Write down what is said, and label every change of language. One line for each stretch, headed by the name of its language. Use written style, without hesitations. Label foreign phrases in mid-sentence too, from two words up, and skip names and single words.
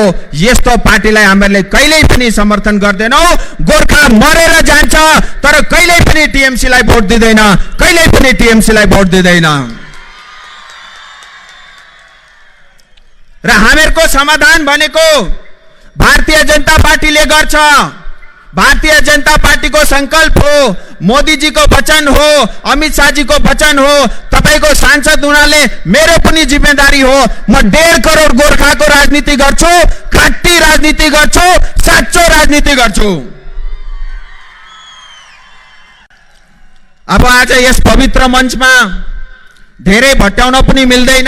Nepali: यस्तो पार्टीलाई हामीले कहिल्यै पनि समर्थन गर्दैनौं। गोर्खा मरेर जान्छ तर कहिल्यै पनि टीएमसी लाई भोट दिँदैन, कहिल्यै पनि टीएमसी लाई भोट दिँदैन। र हामीहरुको समाधान भनेको भारतीय जनता पार्टीले गर्छ। भारतीय जनता पार्टी को संकल्प हो, मोदी जी को वचन हो, अमित शाह जी को वचन हो। तपाईको सांसद हुनाले मेरो पनि जिम्मेदारी हो। म 1.5 करोड गोर्खाको राजनीति गर्छु, खाटी राजनीति गर्छु, साँचो राजनीति गर्छु। अब आज यस पवित्र मञ्चमा धेरै भट्याउन पनि मिल्दैन।